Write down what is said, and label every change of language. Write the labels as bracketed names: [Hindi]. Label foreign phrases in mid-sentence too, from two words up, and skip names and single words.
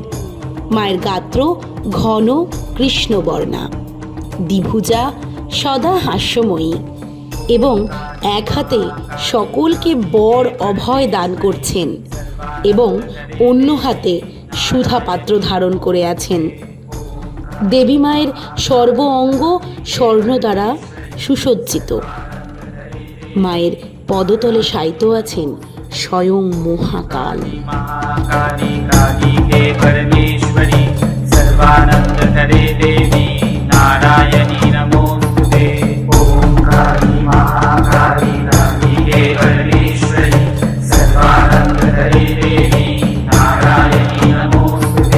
[Bangla] মায়ের গাত্র ঘন কৃষ্ণবর্ণা, দ্বিভুজা, সদা হাস্যময়ী এবং এক হাতে সকলকে বর অভয় দান করছেন এবং অন্য হাতে সুধা পাত্র ধারণ করে আছেন। দেবী মায়ের সর্ব অঙ্গ স্বর্ণ দ্বারা সুসজ্জিত। মায়ের পদতলে শায়িত আছেন স্বয়ং মহাকাল। [Sanskrit] महाकाली कालिके परमेश्वरी सर्वानंदकरे देवी नारायणी नमोस्तुते। ओम काली महाकाली कालिके परमेश्वरी सर्वानंदकरे देवी नारायणी नमोस्तुते।